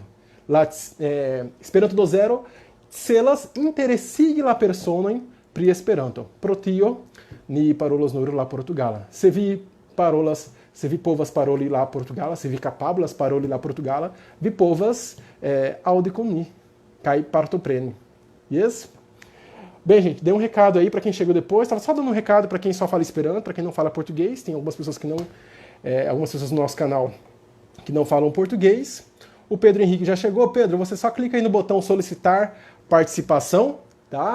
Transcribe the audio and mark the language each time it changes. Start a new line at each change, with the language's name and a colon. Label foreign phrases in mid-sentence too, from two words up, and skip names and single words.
Esperanto: La Esperanto do Zero celas interesigi la personojn pri Esperanto. Pro tio ni parolos nur la portugala. Se vi povas paroli la portugala, se vi kapablas paroli la portugala, vi povas aŭdi kun ni kaj partopreni. Yes?
Portuguese: Bem, gente, dei um recado aí para quem chegou depois. Estava só dando um recado para quem só fala Esperanto, para quem não fala português. Tem algumas pessoas algumas pessoas no nosso canal que não falam português. O Pedro Henrique já chegou. Pedro, você só clica aí no botão solicitar participação, tá?